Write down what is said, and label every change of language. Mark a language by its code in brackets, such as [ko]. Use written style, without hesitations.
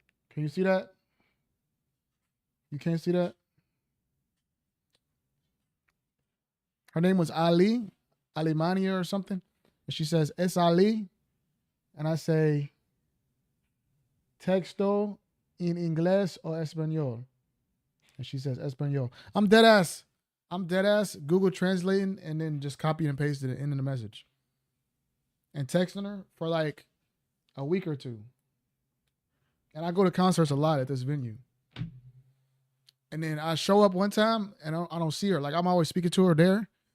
[en] Can you see that? You can't see that? Her name was Alimania or something. And she says, [es] "Es Ali." [en] And I say, [es] "Texto en inglés o español?" [en] And she says, "Español." I'm dead ass. Google translating and then just copy and pasted it into the message. And texting her for like a week or two. And I go to concerts a lot at this venue. And then I show up one time and I don't see her. Like I'm always speaking to her there.